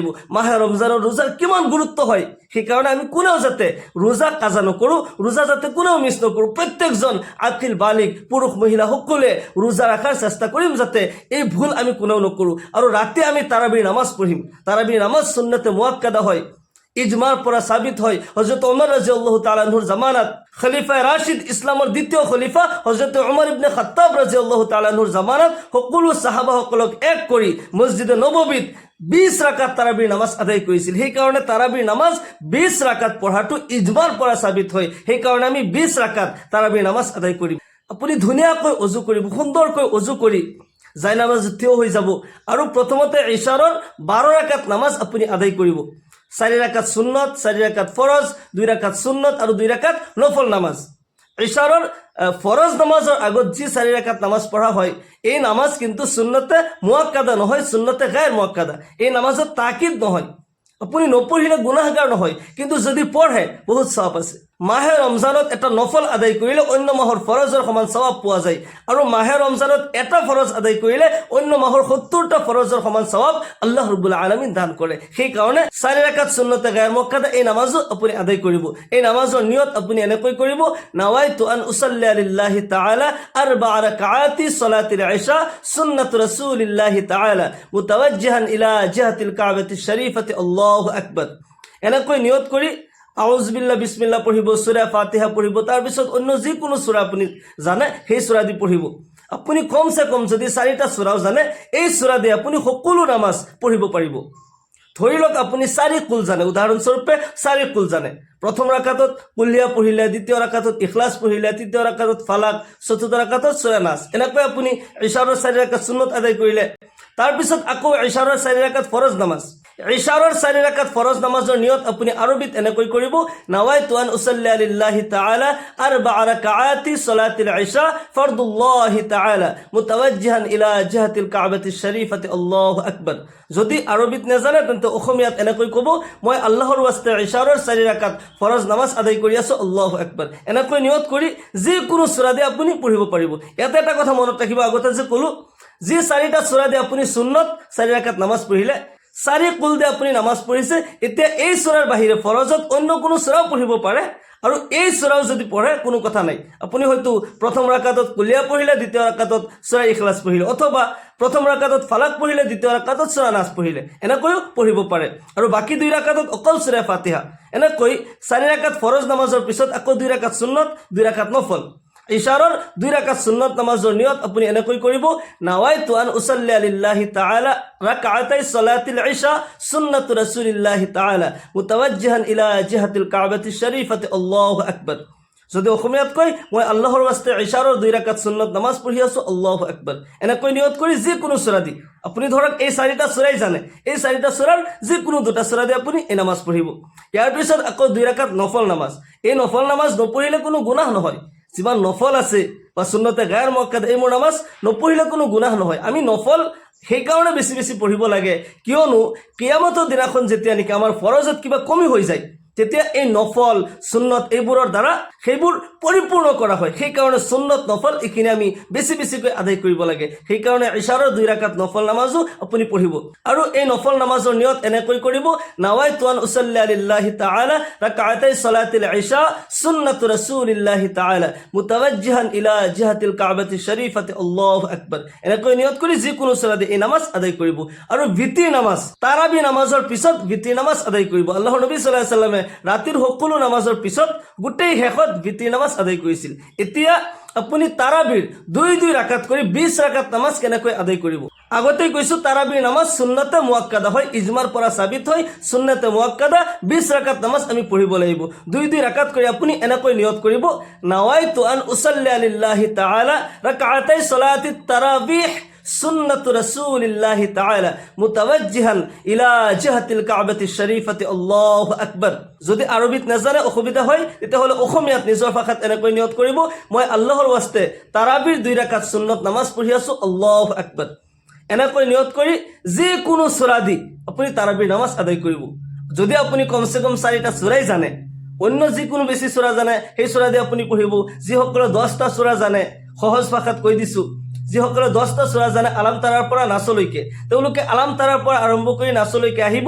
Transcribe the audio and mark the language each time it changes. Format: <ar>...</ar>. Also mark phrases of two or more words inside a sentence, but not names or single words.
<as>মাহে ৰমজানৰ ৰোজাৰ কিমান গুৰুত্ব হয়, সেইকাৰণে আমি কোনেও যাতে ৰোজা কাজা নকৰোঁ, ৰোজা যাতে কোনেও মিছ নকৰোঁ। প্ৰত্যেকজন আকিল বালিক পুৰুষ মহিলা সকলোৱে ৰোজা ৰখাৰ চেষ্টা কৰিম যাতে এই ভুল আমি কোনেও নকৰোঁ। আৰু ৰাতি আমি তাৰাবিৰ নামাজ পঢ়িম। তাৰাবিৰ নামাজ সুন্নতে মুআক্কাদা হয়, ইজমাৰ পৰা সাবিত হয়। হযরত ওমর</as> <ar>رضي الله تعالى عنه</ar> <as>জামানাত খলিফা রাশিদ, ইছলামৰ দ্বিতীয় খলিফা হযরত ওমর ইবনে খাত্তাব</as> <ar>رضي الله تعالى عنه</ar> <as>জামানাত সকলো সাহাবাসকলক এক কৰি মসজিদে নববীত 20 রাকাত তাৰাবিৰ নামাজ আদায় কৰিছিল। সেইকাৰণে তাৰাবিৰ নামাজ 20 রাকাত পঢ়াটো ইজমাৰ পৰা সাবিত হয়। সেইকাৰণে আমি 20 রাকাত তাৰাবিৰ নামাজ আদায় কৰিম। আপুনি ধুনীয়াকৈ অজু কৰিব, সুন্দৰকৈ অজু কৰি যাই নামাজ থিয় হৈ যাব আৰু প্ৰথমতে ইশাৰৰ 12 রাকাত নামাজ আপুনি আদায় কৰিব। 4 রাকাত সুন্নত, 4 রাকাত ফরজ, 2 রাকাত সুন্নত আৰু 2 রাকাত নফল নামাজ। ইশাৰৰ ফরজ নামাজৰ আগত যি 4 রাকাত নামাজ পঢ়া হয়, এই নামাজ কিন্তু সুন্নতে মুআক্কাদা নহয়, সুন্নতে গায়ৰ মুআক্কাদা। এই নামাজত তাকিদ নহয়, আপুনি নপঢ়িলে গুনাহগাৰ নহয়, কিন্তু যদি পঢ়ে বহুত সওয়াব আছে। মাহে ৰমজানত এটা নফল আদায় কৰিলে অন্য মাহৰ ফৰজৰ সমান সওয়াব পোৱা যায়, আৰু মাহে ৰমজানত এটা ফৰজ আদায় কৰিলে অন্য মাহৰ 70টা ফৰজৰ সমান সওয়াব আল্লাহ ৰাব্বুল আলামিন দান কৰে। সেইকাৰণে 4 রাকাত সুন্নতে গায়ৰ মুআক্কাদা এই নামাজো আপুনি আদায় কৰিব। এই নামাজৰ নিয়ত আপুনি এনেকৈ কৰিব,</as> <ar>نويت أن أصلي لله تعالى 4 ركعات صلاة العشاء سنة رسول الله تعالى متوجها إلى جهة الكعبة الشريفة الله أكبر.</ar> <as>এনেকৈ নিয়ত কৰি</as> <ar>أعوذ بالله بسم الله</ar> <as>পঢ়িব, সূরা ফাতিহা পঢ়িব, তাৰ পিছত অন্য যিকোনো সূৰা আপুনি জানে সেই সূৰা দি পঢ়িব। আপুনি কমসে কম যদি 4টা সূৰাও জানে, এই সূৰা দি আপুনি সকলো নামাজ পঢ়িব পাৰিব। ধৰি লওক আপুনি 4 কুল জানে, উদাহৰণস্বৰূপে 4 কুল জানে। প্ৰথম ৰাকাতত কুলিয়া পঢ়িলে, দ্বিতীয় ৰাকাতত ইখলাস পঢ়িলে, তৃতীয় ৰাকাতত ফালাক, চতুৰ্থ ৰাকাতত সূৰা নাস। এনেকৈ আপুনি ইশাৰৰ 4 রাকাত সুন্নত আদায় কৰিলে। তাৰপিছত আকৌ ইশাৰৰ 4 রাকাত ফৰজ নামাজ, ইশাৰৰ 4 ৰাকাত ফৰজ নামাজৰ নিয়ত আপুনি আৰবিত এনেকৈ কৰিব,</as> <ar>نويت أن أصلي لله تعالى 4 ركعات صلاة العشاء فرض الله تعالى متوجها إلى جهة الكعبة الشريفة الله أكبر.</ar> <as>যদি আৰবিত নাজানে তেন্তে অসমীয়াত এনেকৈ ক'ব, মই আল্লাহৰ ৱাস্তে ইশাৰৰ 4 ৰাকাত ফৰজ নামাজ আদায় কৰি আছো,</as> <ar>الله أكبر.</ar> <as>এনেকৈ নিয়ত কৰি যিকোনো সূৰা দি আপুনি পঢ়িব পাৰিব। ইয়াতে এটা কথা মনত ৰাখিব, আগতে যে ক'লো যি 4টা সূৰা দি আপুনি সুন্নত 4 ৰাকাত নামাজ পঢ়িলে, 4 কুল দি আপুনি নামাজ পঢ়িছে, এতিয়া এই সূৰাৰ বাহিৰে ফৰজত অন্য কোনো সূৰাও পঢ়িব পাৰে, আৰু এই সূৰাও যদি পঢ়ে কোনো কথা নাই। আপুনি হয়তো প্ৰথম ৰাকাতত কুলিয়া পঢ়িলে, দ্বিতীয় ৰাকাতত সূৰা ইখলাছ পঢ়িলে, অথবা প্ৰথম ৰাকাতত ফালাক পঢ়িলে, দ্বিতীয় ৰাকাতত সূৰা নাছ পঢ়িলে, এনেকৈও পঢ়িব পাৰে। আৰু বাকী 2 ৰাকাতত অকল সূৰা ফাতিহা। এনেকৈ 4 ৰাকাত ফৰজ নামাজৰ পিছত আকৌ 2 ৰাকাত সুন্নত, 2 ৰাকাত নফল। ইশাৰৰ 2 ৰাকাত সুন্নত নামাজৰ নিয়ত আপুনি এনেকৈ কৰিব,</as> <ar>نويت أن أصلي لله تعالى ركعتي صلاة العشاء سنة رسول الله تعالى متوجها إلى جهة الكعبة الشريفة الله أكبر.</ar> <as>যদি অসমীয়াত কয়, মই আল্লাহৰ ৱাস্তে ইশাৰৰ 2 ৰাকাত সুন্নত নামাজ পঢ়ি আছো,</as> <ar>الله أكبر.</ar> <as>এনেকৈ নিয়ত কৰি যিকোনো সূৰা দি, আপুনি ধৰক এই 4টা সূৰাই জানে, এই 4টা সূৰাৰ যিকোনো 2টা সূৰা দি আপুনি এই নামাজ পঢ়িব। ইয়াৰ পিছত আকৌ 2 ৰাকাত নফল নামাজ। এই নফল নামাজ নপঢ়িলে কোনো গুনাহ নহয়। যিমান নফল আছে বা সুন্নতে গায়ৰ মুআক্কাদ এইবোৰ নামাজ নপঢ়িলে কোনো গুনাহ নহয়। আমি নফল সেইকাৰণে বেছি বেছি পঢ়িব লাগে, কিয়নো কিয়ামতৰ দিনাখন যেতিয়া নেকি আমাৰ ফৰজত কিবা কমি হৈ যায়, তেতিয়া এই নফল সুন্নত এইবোৰৰ দ্বাৰা সেইবোৰ পৰিপূৰ্ণ কৰা হয়। সেইকাৰণে সুন্নত নফল এইখিনি আমি বেছি বেছিকৈ আদায় কৰিব লাগে। সেইকাৰণে ইশাৰৰ 2 ৰাকাত নফল নামাজো আপুনি পঢ়িব। আৰু এই নফল নামাজৰ নিয়ত এনেকৈ কৰিব,</as> <ar>نويت أن أصلي لله تعالى ركعتي صلاة العشاء سنة رسول الله تعالى متوجها إلى جهة الكعبة الشريفة الله أكبر.</ar> <as>এনেকৈ নিয়ত কৰি যিকোনো সূৰা দি এই নামাজ আদায় কৰিব। আৰু ভিতিৰ নামাজ, তাৰাবি নামাজৰ পিছত ভিতিৰ নামাজ আদায় কৰিব। আল্লাহৰ নবী</as> <ar>صلى الله عليه وسلم</ar> <as>ৰাতিৰ সকলো নামাজৰ পিছত গোটেই শেষত ভিতিৰ নামাজ আদায় কৰিছিল। এতিয়া আপুনি তাৰাবিৰ 2 ৰাকাত কৰি 20 ৰাকাত নামাজ কেনেকৈ আদায় কৰিব। আগতে কৈছো তাৰাবিৰ নামাজ সুন্নতে মুআক্কাদা হয়, ইজমাৰ পৰা সাবিত হয়, সুন্নতে মুআক্কাদা 20 ৰাকাত নামাজ আমি পঢ়িব লাগিব। 2 ৰাকাত কৰি আপুনি এনেকৈ নিয়ত কৰিব,</as> <ar>نويت أن أصلي لله تعالى ركعتي صلاة التراويح سنة رسول الله تعالى متوجها إلى جهة الكعبة الشريفة الله أكبر.</ar> <as>যদি আৰবিত নাজানে, অসুবিধা হয়, তেতিয়াহ'লে অসমীয়াত নিজৰ ভাষাত এনেকৈ নিয়ত কৰিব, মই আল্লাহৰ ৱাস্তে তাৰাবিৰ 2 ৰাকাত সুন্নত নামাজ পঢ়ি আছো,</as> <ar>الله أكبر.</ar> <as>এনেকৈ নিয়ত কৰি যিকোনো সূৰা দি আপুনি তাৰাবিৰ নামাজ আদায় কৰিব। যদি আপুনি কমচে কম 4টা সূৰাই জানে, অন্য যিকোনো বেছি সূৰা জানে, সেই সূৰা দি আপুনি পঢ়িব। যিসকলে 10টা সূৰা জানে, সহজ ভাষাত কৈ দিছো, যিসকলে 10টা সূৰা জানে আলাম তাৰাৰ পৰা নাচলৈকে, তেওঁলোকে আলাম তাৰাৰ পৰা আৰম্ভ কৰি নাচলৈকে আহিব।</as>